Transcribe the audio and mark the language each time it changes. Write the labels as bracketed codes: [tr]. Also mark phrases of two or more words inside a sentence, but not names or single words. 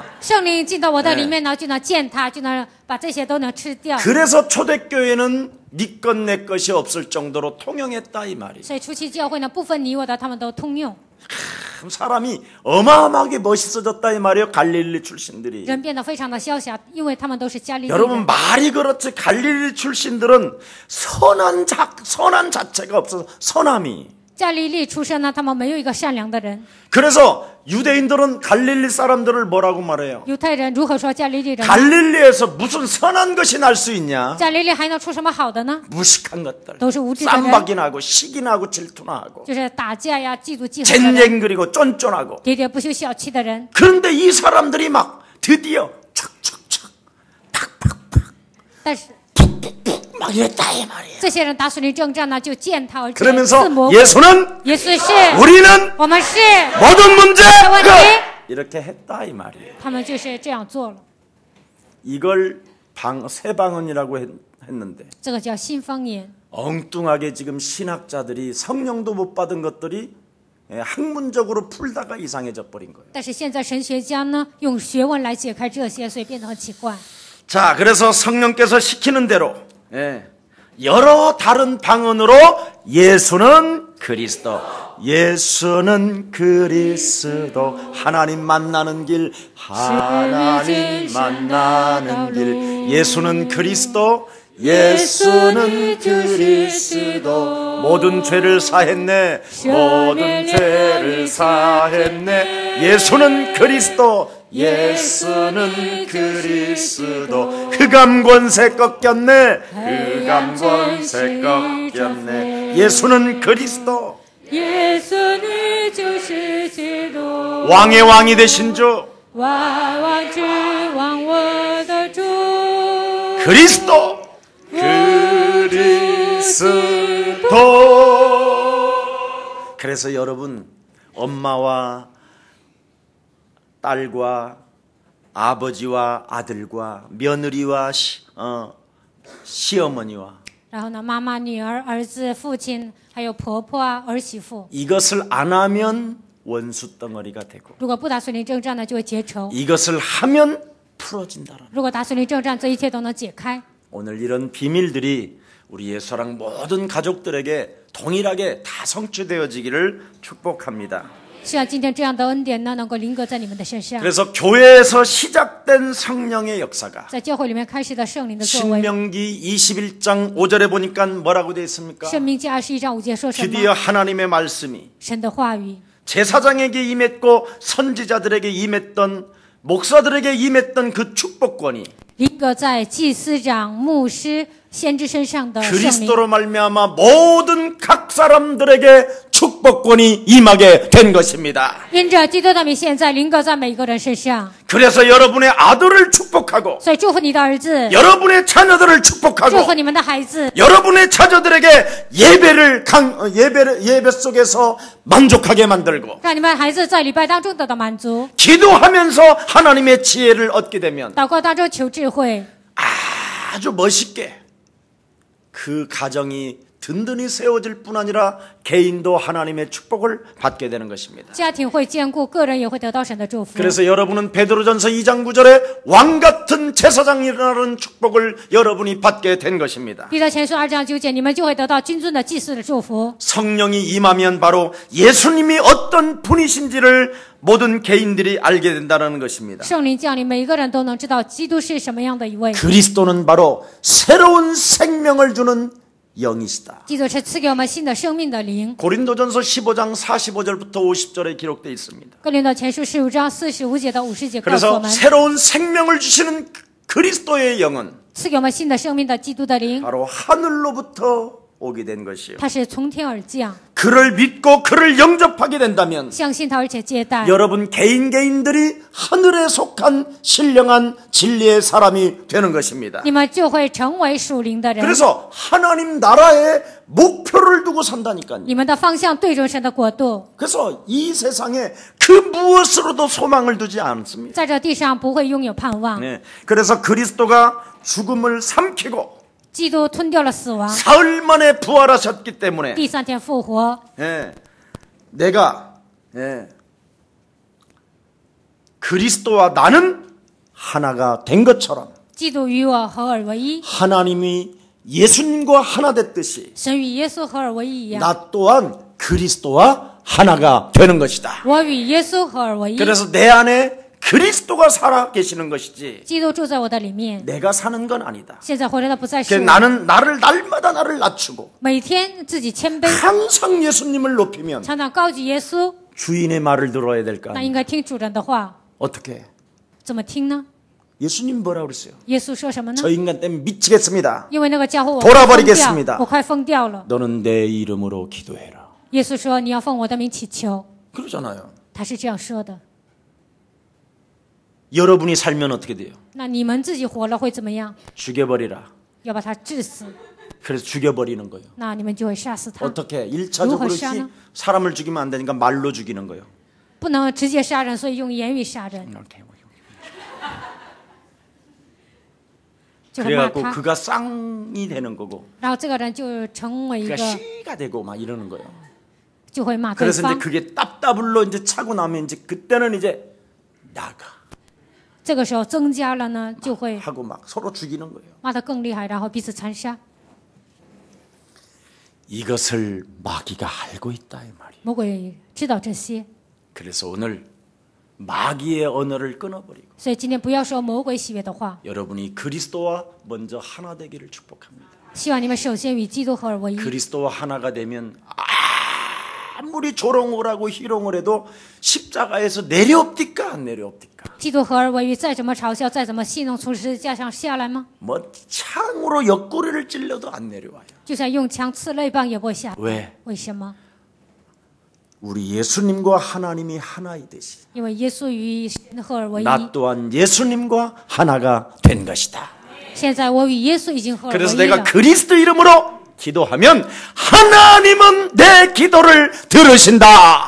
[zh] 圣灵进到我的里面呢，就能践踏，就能把这些都能吃掉。 [ko] 그래서 초대교회는 네 것 내 것이 없을 정도로 통용했다 이 말이야. [zh] 所以初期教会呢，不分你我的，他们都通用。 [ko] 사람이 어마어마하게 멋있어졌다 이 말이에요. 갈릴리 출신들이. [zh] 人变得非常的潇洒，因为他们都是加利利 [ko] 여러분 [zh] 人。 [ko] 말이 그렇지 갈릴리 출신들은 선한 자체가 없어서 선함이. [zh] 加利利出身呢，他们没有一个善良的人。 [ko] 그래서 유대인들은 갈릴리 사람들을 뭐라고 말해요? [zh] 犹太人如何说加利利人呢？ [ko] 갈릴리에서 무슨 선한 것이 날 수 있냐? [zh] 加利利还能出什么好的呢？ [ko] 무식한 것들. [zh] 都是无知的人， [ko] 쌈박이나 하고 시기나 하고 질투나 하고 [zh] 就是打架呀、嫉妒记恨的人， [ko] 쟁쟁그리고 쫀쫀하고. [zh] 喋喋不休、小气的人。 [ko] 그런데 이 사람들이 막 드디어 척척척 팍팍팍 [zh] 但是 [ko] 막 이랬다 이 말이에요. [zh] 这些人打属灵征战呢，就践踏而且 [ko] 그러면서 [zh] 自谋。 [ko] 예수는 [zh] 耶稣是， [ko] 우리는 [zh] 我们是， [ko] 모든 문제 [zh] 问题 [ko] 이렇게 했다 이 말이에요. [zh] 他们就是这样做了。 [ko] 이걸 새방언이라고 했는데 [zh] 这个叫新方言。 [ko] 엉뚱하게 지금 신학자들이 성령도 못 받은 것들이 학문적으로 풀다가 이상해져 버린 거예요. [zh] 但是现在神学家呢，用学问来解开这些，所以变得很奇怪。 [ko] 자, 그래서 성령께서 시키는 대로 여러 다른 방언으로 예수는 그리스도, 예수는 그리스도, 하나님 만나는 길, 하나님 만나는 길, 예수는 그리스도, 예수는 그리스도, 모든 죄를 사했네, 모든 죄를 사했네, 예수는 그리스도, 예수는 그리스도, 흑암 권세 꺾였네, 흑암 권세 꺾였네, 예수는 그리스도, [zh] 예수는 就是基督， [ko] 왕의 왕이 되신 주 [zh] 万王之王，我的主。 [ko] 그리스도, 그리스도. 그래서 여러분, 엄마와 딸과 아버지와 아들과 며느리와 시어머니와 [zh] 然后呢，妈妈、女儿、儿子、父亲，还有婆婆啊、儿媳妇， [ko] 이것을 안 하면 원수 덩어리가 되고 [zh] 如果不打属灵征战呢，就会结仇； [ko] 이것을 하면 풀어진다라. [zh] 如果打属灵征战，这一切都能解开。 [ko] 오늘 이런 비밀들이 우리 예수랑 모든 가족들에게 동일하게 다 성취되어지기를 축복합니다. [zh] 希望今天这样的恩典呢，能够临格在你们的身上。 [ko] 그래서 교회에서 시작된 성령의 역사가 [zh] 在教会里面开始的圣灵的作为， [ko] 신명기 21장 5절에 보니까 뭐라고 되어 있습니까? [zh] 申命记21章5节说什 [ko] 드디어 [zh] 么？ [ko] 하나님의 말씀이 [zh] 神的话语 [ko] 제사장에게 임했고 선지자들에게 임했던 목사들에게 임했던 그 축복권이 [zh] 临格在祭司长、牧师、先知身上的圣灵， [ko] 그리스도로 말미암아 모든 각 사람들에게 축복권이 임하게 된 것입니다. [zh] 因着基督的名，现在临格在每一个人身上。 [ko] 그래서 여러분의 아들을 축복하고 [zh] 所以祝福你的儿子， [ko] 여러분의 자녀들을 [zh] 祝福 [ko] 축복하고 [zh] 你们的孩子， [ko] 여러분의 자녀들에게 예배 속에서 만족하게 만들고 [zh] 让你们孩子在礼拜当中得到满足， [ko] 기도하면서 하나님의 지혜를 얻게 되면 [zh] 祷告当中求智慧， [ko] 아주 멋있게 그 가정이 든든히 세워질 뿐 아니라 개인도 하나님의 축복을 받게 되는 것입니다. [zh] 家庭会坚固，个人也会得到神的祝福。 [ko] 그래서 여러분은 베드로전서 2장 9절에 왕같은 제사장이라는 축복을 여러분이 받게 된 것입니다. [zh] 彼得前书2章9节，你们就会得到君尊的祭司的祝福。 [ko] 성령이 임하면 바로 예수님이 어떤 분이신지를 모든 개인들이 알게 된다는 것입니다. [zh] 圣灵降临，每一个人都能知道基督是什么样的一位。 [ko] 그리스도는 바로 새로운 생명을 주는 영이시다. [zh] 基督是赐给我们新的生命的灵。 [ko] 고린도전서 15장 45절부터 50절에 기록되어 있습니다. [zh] 哥林多前书15章45节到50节告诉我 [ko] 그래서 [zh] 们， [ko] 새로운 생명을 주시는 그리스도의 영은 [zh] 赐给我们新的生命的基督的灵， [ko] 바로 하늘로부터 오게 된 것이요. [zh] 它是从天而降， [ko] 그를 믿고 그를 영접하게 된다면 [zh] 相信他而且接待。 [ko] 여러분 개인들이 하늘에 속한 신령한 진리의 사람이 되는 것입니다. [zh] 你们就会成为属灵的人， [ko] 그래서 하나님 나라의 목표를 두고 산다니까요. [zh] 你们的方向对准神的国度， [ko] 그래서 이 세상에 그 무엇으로도 소망을 두지 않습니다. [zh] 在这地上不会拥有盼望。 [ko] 네. 그래서 그리스도가 죽음을 삼키고 [zh] 基督吞掉了死亡， [ko] 사흘 만에 부활하셨기 때문에 [zh] 第3天复活。 [ko] 예, 내가 그리스도와 나는 하나가 된 것처럼 [zh] 基督与我合而为一， [ko] 하나님이 예수님과 하나 됐듯이 [zh] 神与耶稣合而为一一样， [ko] 나 또한 그리스도와 하나가 되는 것이다. [zh] 我与耶稣合而为一。 [ko] 그래서 내 안에 그리스도가 살아 계시는 것이지 [zh] 基督住在我的里面， [ko] 내가 사는 건 아니다. [zh] 现在活着的不再是 [ko] 그래서 [zh] 我， [ko] 나는 날마다 나를 낮추고 [zh] 每天自己谦卑， [ko] 항상 예수님을 높이면 [zh] 常常高举耶稣， [ko] 주인의 말을 들어야 될까? [zh] 那应该听主人的话， [ko] 어떻게? [zh] 怎么听呢？ [ko] 예수님 뭐라 그랬어요? [zh] 耶稣说什么呢？ [ko] 저 인간 때문에 미치겠습니다. [zh] 因为那个家伙我 [ko] 돌아버리겠습니다 [zh] 我快疯掉了。 [ko] 너는 내 이름으로 기도해라. [zh] 耶稣说你要奉我的名祈求， [ko] 그러잖아요. [zh] 他是这样说的。 [ko] 여러분이 살면 어떻게 돼요? [zh] 那你们自己活了会怎么样？ [ko] 죽여버리라. [zh] 要把他致死， [ko] 그래서 죽여버리는 거예요. [zh] 那你们就会杀死他。 [ko] 어떻게? 1차적으로 사람을 죽이면 안 되니까 말로 죽이는 거예요. [zh] 不能直接杀人，所以用言语杀人， 就是骂 [ko] 그래갖고 [zh] 他， [ko] 그가 쌍이 되는 거고 [zh] 然后这个人就成为一 [ko] 그가 [zh] 个， [ko] 시가 되고 막 이러는 거예요. [zh] 就会骂对 [ko] 그래서 이제 [zh] 方。 [ko] 그게 답답을로 이제 차고 나면 이제 그때는 이제 나가 [zh] 这个时候增加了呢，就会 [ko] 하고 막 서로 죽이는 거예요. [zh] 骂得更厉害，然后彼此残杀。 [ko] 이것을 마귀가 알고 있다 이 말이에요. [zh] 魔鬼知道这些， [ko] 그래서 오늘 마귀의 언어를 끊어버리고 [zh] 所以今天不要说魔鬼喜悦的话， [ko] 여러분이 그리스도와 먼저 하나 되기를 축복합니다. [zh] 希望你们首先与基督合而为一。 [ko] 그리스도와 하나가 되면 아무리 조롱을 하고 희롱을 해도 십자가에서 내려옵니까 안 내려옵니까? [zh] 基督合而为一，再怎么嘲笑，再怎么戏弄，从十字架上下来吗？ [ko] 뭐 창으로 옆구리를 찔러도 안 내려와요. [zh] 就算用枪刺肋棒也不会下来。 [ko] 왜? [zh] 为什么？ [ko] 우리 예수님과 하나님이 하나이듯이 [zh] 因为耶稣与神合而为一。 [ko] 나 또한 예수님과 하나가 된 것이다. [zh] 现在我与耶稣已经合而为 [ko] 그래서 [zh] 一 [ko] 내가 [zh] 了。 [ko] 그리스도 이름으로 기도하면 하나님은 내 기도를 들으신다.